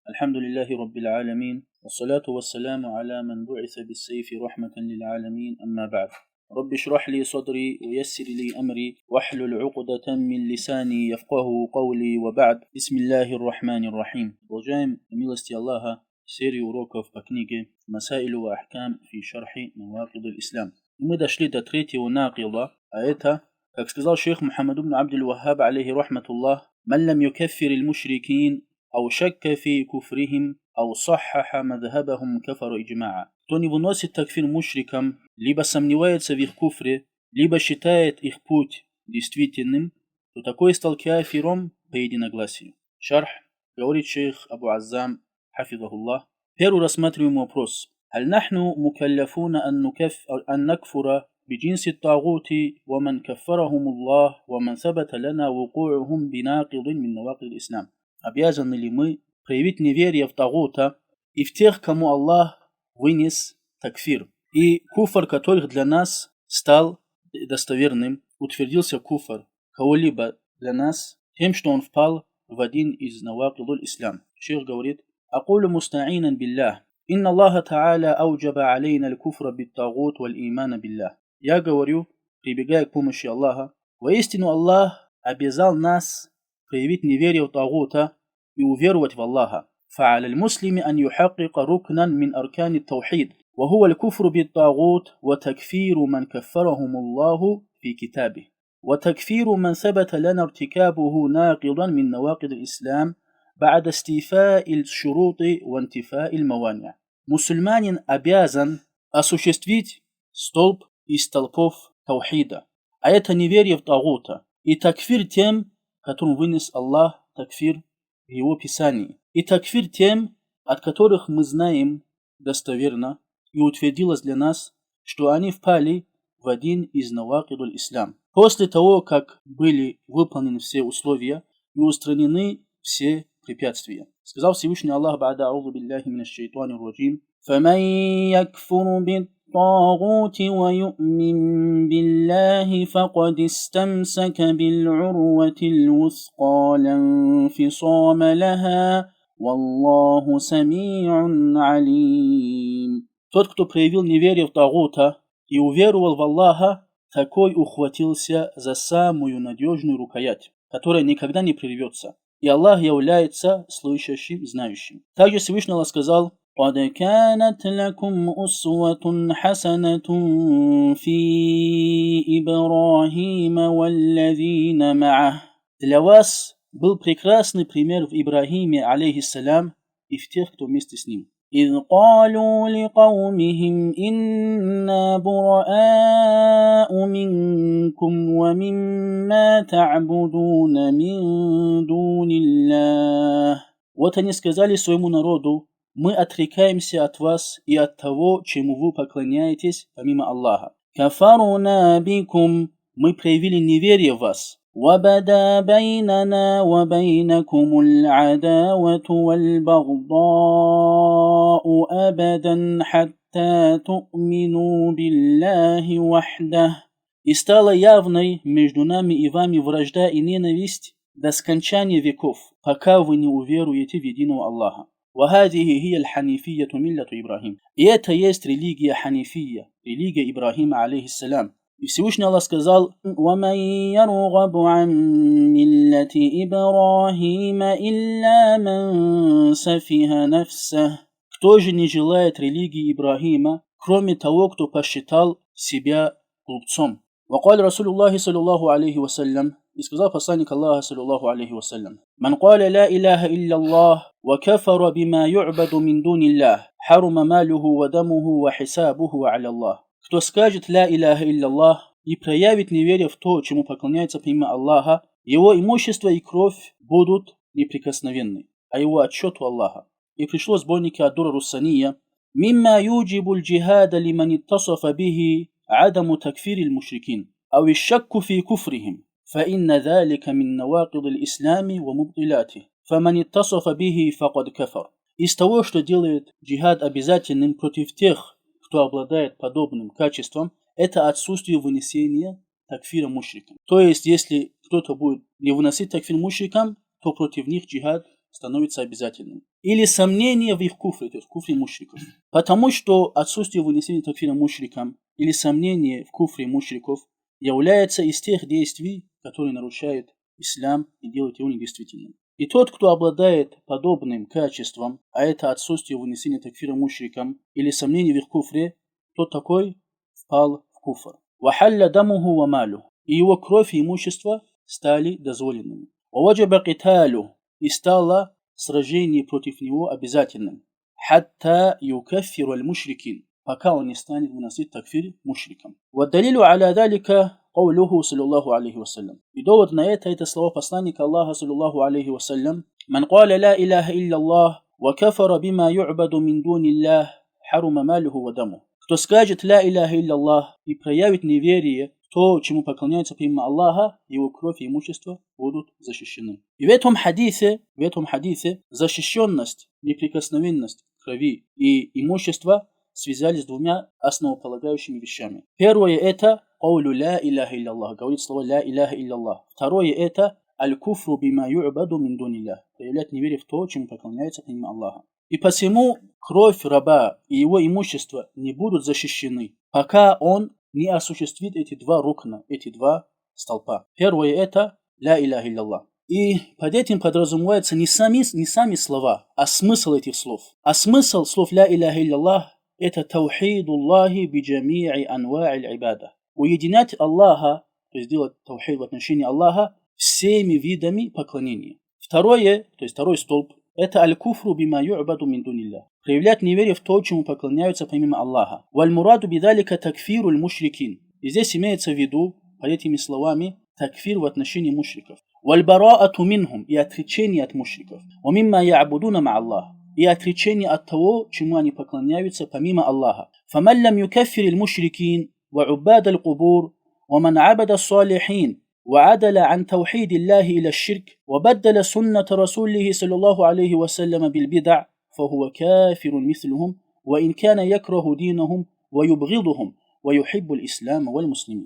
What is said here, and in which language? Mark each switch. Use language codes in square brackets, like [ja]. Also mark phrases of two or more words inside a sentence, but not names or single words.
[ar] الحمد لله رب العالمين والصلاة والسلام على من بعث بالسيف رحمة للعالمين أما بعد. رب اشرح لي صدري ويسر لي أمري واحلل عقدة من لساني يفقه قولي وبعد. بسم الله الرحمن الرحيم. [ru] Продолжаем милости Аллаха серию уроков по книге «Масаилю ва ахкам фи шархи навакид аль-Ислам». Мы дошли до третьего накида, а это, как сказал шейх Мухаммад ибн Абдуль-Ваххаб, [ar] عليه رحمة الله, «من لم يكفر المشركين أو شك في كفرهم أو صحح مذهبهم كفر إجماعا». [ru] Кто не выносит такфир мушрикам, либо сомневается в их куфре, либо считает их путь действительным, то такой стал кафиром по единогласию. Шарх, говорит шейх Абу Аззам, хафизахуллах. Первый рассматриваем вопрос. [ar] هل نحن مكلفون أن نكفر بجنس الطاغوت ومن كفرهم الله ومن ثبت لنا وقوعهم بناقض من نواقض الإسلام؟ [ru] Обязаны ли мы проявить неверие в Тагута и в тех, кому Аллах вынес такфир, и куфр которых для нас стал достоверным, утвердился куфр кого-либо для нас тем, что он впал в один из [ar] نواقض الإسلام. [ru] Шейх говорит: [ar] «أقول مستعينا بالله إن الله تعالى أوجب علينا الكفر بالطاغوت والإيمان بالله». [ru] Я говорю, прибегая к помощи Аллаха, воистину Аллах обязал нас проявить неверие в Тагута и уверовать в Аллаха. [ar] فعلى المسلم أن يحقق ركنا من أركان التوحيد وهو الكفر بالطاغوت وتكفير من كفرهم الله في كتابه وتكفير من ثبت لنا ارتكابه ناقضا من نواقض الإسلام بعد استيفاء الشروط وانتفاء الموانع. [ru] Мусульманин обязан осуществить столб из столпов таухида, а это неверие в Тагута, и такфир тем, которым вынес Аллах такфир в его писании, и такфир тем, от которых мы знаем достоверно и утвердилось для нас, что они впали в один из [ar] نواقض الإسلام. [ru] После того, как были выполнены все условия и устранены все препятствия. Сказал Всевышний Аллах: [ar] «بعد أعوذ بالله من الشيطان الرجيم فمن يكفر بالطاغوت ويؤمن بالله فقد استمسك بالعروة الوثقى لا انفصام لها والله سميع عليم». [ru] Тот, кто проявил неверие в Тагута и уверовал в Аллаха, такой ухватился за самую надежную рукоять, которая никогда не прервется. И Аллах является слышащим, знающим. Также Всевышний Аллах сказал: [ar] قد كانت لكم أسوة حسنة في إبراهيم والذين معه. [ru] Для вас был прекрасный пример в Ибрахиме, алейхиссалям, и в тех, кто вместе с ним. [ar] إذ قالوا لقومهم إنا براء منكم ومما تعبدون من دون الله. [ru] Вот они сказали своему народу: мы отрекаемся от вас и от того, чему вы поклоняетесь помимо Аллаха. [ar] كفرنا بكم, [ru] мы проявили неверие в вас. [ar] وَبَدَا بَيْنَنَا وَبَيْنَكُمُ الْعَدَاوَةُ وَالْبَغْضَاءُ أَبَدًا حَتَّى تُؤْمِنُوا بِاللَّهِ وَحْدَهُ. [ru] И стала явной между нами и вами вражда и ненависть до скончания веков, пока вы не уверуете в единого Аллаха. [ar] وهذه هي الحنيفية ملة إبراهيم. [ru] И это есть религия Ханифия, религия Ибрахима, алейхиссалям. И Всевышний Аллах сказал: [ar] وَمَنْ يَرْغَبُ عَنْ مِلَّةِ إِبْرَاهِيمَ إِلَّا مَنْ سَفِهَ نَفْسَهُ. [ru] Кто же не желает религии Ибрахима, кроме того, кто посчитал себя глупцом? [ar] وقال رسول الله صلى الله عليه وسلم, [ru] и сказал посланник Аллаха [ar] صلى الله عليه وسلم من قال لا إله إلا الله وكفر بما يعبد من دون الله حرم ماله ودمه وحسابه على الله». [ru] Кто скажет [ar] «لا إله إلا الله» [ru] и проявит неверие в то, чему поклоняется помимо Аллаха, его имущество и кровь будут неприкосновенны, а его отчет у Аллаха. И пришло в сборнике Ад-Дура Руссания: [ar] «مما يوجب الجهاد لمن اتصف به عدم تكفير المشركين أو الشك في كفرهم, فإن ذلك من نواقض الإسلام ومبطلاته فمن اتصف به فقد كفر». [ru] Из того, что делает джихад обязательным против тех, кто обладает подобным качеством, это отсутствие вынесения такфира мушрикам. То есть, если кто-то будет не выносить такфир мушрикам, то против них джихад становится обязательным. Или сомнение в их куфре, то есть в куфре мушриков. Потому что отсутствие вынесения такфира мушрикам или сомнение в куфре мушриков является из тех действий, которые нарушают ислам и делают его недействительным. И тот, кто обладает подобным качеством, а это отсутствие вынесения такфира мушрикам или сомнение в их куфре, тот такой впал в куфр. [ar] وَحَلَّ دَمُهُ وَمَالُهُ. [ru] И его кровь и имущество стали дозволенными. [ar] وَوَجَبَ قِتَالُهُ. [ru] И стало сражение против него обязательным. [ar] حَتَّى يُكَفِّرُ الْمُشْرِكِينَ. [ru] Пока он не станет выносить такфир мушрикам. [ar] وَالدَّلِيلُ عَلَى ذَلِكَ قوله صلى الله عليه وسلم. [ru] И довод на это слова посланника Аллаха [ar] صلى الله عليه وسلم. من قال لا إله إلا الله وكفر بما يعبد من دون الله حرم ماله ودمه. [ru] Кто скажет [ar] لا إله إلا الله [ru] и проявит неверие в то, чему поклоняются помимо Аллаха, его кровь и имущество будут защищены. И в этом хадисе защищенность, неприкосновенность крови и имущества связались с двумя основополагающими вещами. Первое это [ar] قول لا إله إلا الله, [ru] говорит слово [ar] لا إله إلا الله. [ru] Второе это [ar] الكفر بما يعبد من دون الله, [ru] проявлять неверие в то, чему поклоняется помимо Аллаха. И посему кровь раба и его имущество не будут защищены, пока он не осуществит эти два рукна, эти два столпа. Первое это [ar] لا إله إلا الله. [ru] И под этим подразумевается не сами слова, а смысл этих слов. А смысл слов [ar] لا إله إلا الله это توحيد الله بجميع أنواع العبادة. [ru] Уединять Аллаха, то есть делать таухид в отношении Аллаха всеми видами поклонения. Второе, то есть второй столб, это [ar] الكفر بما يعبد من دون الله. [ru] Проявлять неверие в то, чему поклоняются помимо Аллаха. [ar] والمراد بذلك تكفير المشركين. [ru] И здесь имеется в виду, под этими словами, такфир в отношении мушриков. [ar] والبراءة منهم, [ru] и отречение от мушриков. [ar] ومما يعبدون مع الله. [ru] И отречение от того, чему они поклоняются помимо Аллаха. [ar] فَمَنْ لَمْ يُكَفِّرِ الْمُشْرِكِينَ وَعُبَّادَ الْقُبُورِ وَمَنْ عَبَدَ الصَّالِحِينَ وعدل عن توحيد الله إلى الشرك وبدل سنة رسوله صلى الله عليه وسلم بالبدع فهو كافر مثلهم وإن كان يكره دينهم ويبغضهم ويحب الإسلام والمسلمين.